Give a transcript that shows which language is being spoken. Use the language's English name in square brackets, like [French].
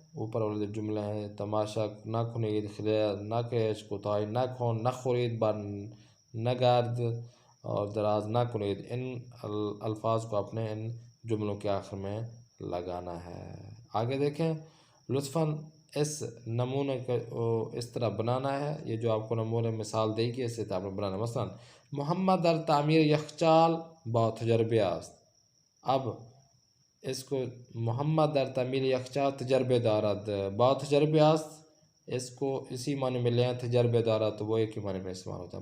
[Urdu] اوپر والے جملے ہیں: [Persian] تماشا نہ کنید، خلیل نہ کش، کوتاہی نہ کن، نہ خورید، بر نہ گرد [Urdu] اور [Persian] دراز نہ کنید. [Urdu] ان الفاظ کو اپنے ان جملوں کے آخر میں لگانا ہے. آگے دیکھیں لطفاً اس نمونے کو اس طرح بنانا ہے. یہ جو آپ کو نمونے مثال دے گی اس سے آپ نے بنانا. [Persian] مثلا محمد در تعمیر یخچال با تجربه است. [Urdu] اب اس کو [Persian] محمد در تعمیر یخچال تجربه دارد با تجربه است، [Urdu] اس کو اسی معنی میں لیں [Persian] تجربه دارد [Urdu] تو وہ ایک ہی معنی میں استعمال ہوتا ہے.